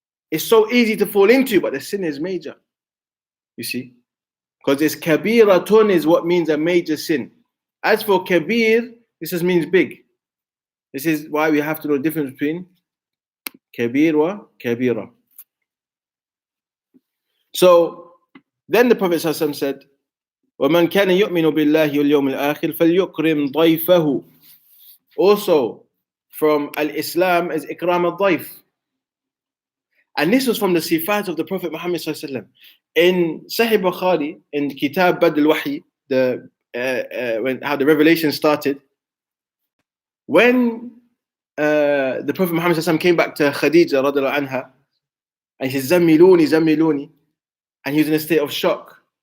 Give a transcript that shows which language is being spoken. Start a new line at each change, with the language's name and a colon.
English: It's so easy to fall into, but the sin is major. You see? Because it's kabiratun is what means a major sin. As for kabir, this just means big. This is why we have to know the difference between kabir wa kabira. So then the Prophet ﷺ said,
Arabic: وَمَنْ كَانَ يُؤْمِنُ بِاللَّهِ وَالْيَوْمِ الْآخِرِ فَلْيُكْرِمْ ضَيْفَهُ.
English: Also from al-Islam is ikram al-dayf. And this was from the sifat of the Prophet Muhammad ﷺ. In Sahih Bukhari, in Kitab Bad al-Wahi, how the revelation started, when the Prophet Muhammad ﷺ came back to Khadija radiallahu anha, and he said, Zammiluni, Zammiluni, and he was in a state of shock.